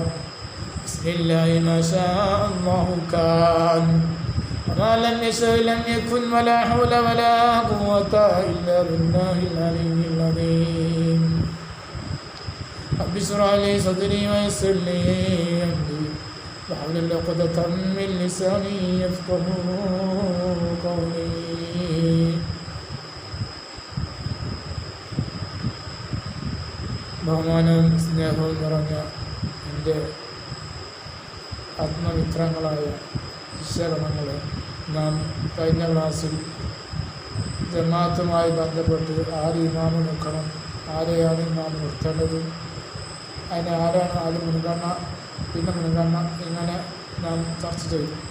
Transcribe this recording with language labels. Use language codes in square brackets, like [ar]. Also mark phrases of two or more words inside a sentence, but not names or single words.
[ar] بسم الله ما شاء الله كان وما لم يشأ لم يكن ولا حول ولا قوة إلا بالله العلي العظيم. رب اشرح لي صدري ويسر لي أمري واحلل عقدة من لساني يفقهوا قولي. [ml] ബഹുമാനവും സ്നേഹവും നിറഞ്ഞ എൻ്റെ ആത്മമിത്രങ്ങളായ ശിഷ്യഗണങ്ങളെ, നാം കഴിഞ്ഞ ക്ലാസ്സിൽ ജമാഅത്തുമായി ബന്ധപ്പെട്ട് ആര് ഇമാമ് നിൽക്കണം, ആരെയാണ് ഇമാമ് നിർത്തേണ്ടത്, അതിന് ആരാണ് ആദ്യം മുൻഗണന, പിന്നെ മുൻഗണന, ഇങ്ങനെ നാം ചർച്ച ചെയ്തു.